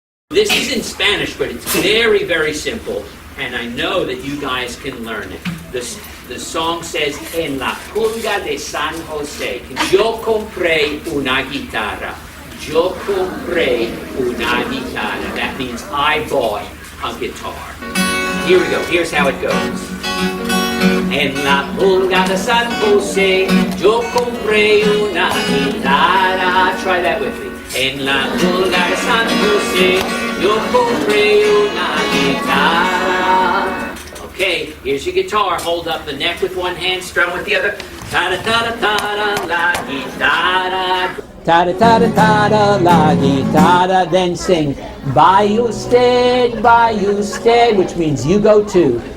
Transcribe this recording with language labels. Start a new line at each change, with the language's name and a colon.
English: This is in Spanish, but it's very, very simple, and I know that you guys can learn it. The song says,
Spanish: En la pulga de San Jose, yo compré una guitarra. Yo compré una guitarra.
English: That means I bought a guitar. Here we go. Here's how it goes.
Spanish: En la pulga de San Jose, yo compré una guitarra.
English: Try that with me.
Spanish: En la pulga de San Jose, yo compré una guitarra.
English: Okay, here's your guitar. Hold up the neck with one hand, strum with the other. Ta-da-ta-da-ta-da,
Spanish: la guitarra.
English: Ta-da-ta-da-ta-da,
Spanish: la guitarra.
English: Then sing, by usted, which means you go to.